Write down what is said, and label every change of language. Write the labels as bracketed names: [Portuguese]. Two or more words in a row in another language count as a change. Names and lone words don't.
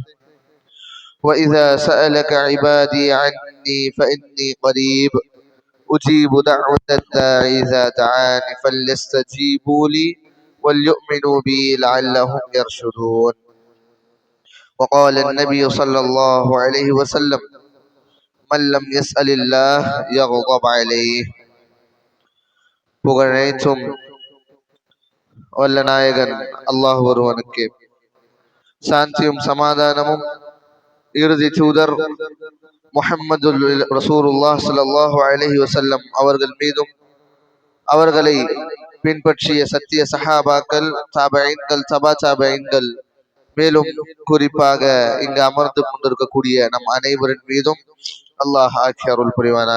[Arabic] وإذا سألك عبادي عني فإني قريب أجيب دعوة الداعي إذا دعاني فليستجيبوا لي وليؤمنوا بي لعلهم يرشدون. وقال النبي صلى الله عليه وسلم: من لم يسأل الله يغضب عليه. [Tamil] புகழனைத்தும் வல்ல நாயகன் அல்லாஹ் ஒருவனுக்கு, சாந்தியும் சமாதானமும் இறுதி தூதர் முஹம்மது ரசூலுல்லாஹ் ஸல்லல்லாஹு அலைஹி வஸல்லம் அவர்கள் மீதும், அவர்களை பின்பற்றிய சத்திய சஹாபாக்கள், தாபஈன்கள், தபா தாபஈன்கள், மேலும் குறிப்பாக இங்கு அமர்ந்து கொண்டிருக்கக்கூடிய நம் அனைவரின் மீதும் அல்லாஹ் ஆட்சி அருள் புரிவானாக.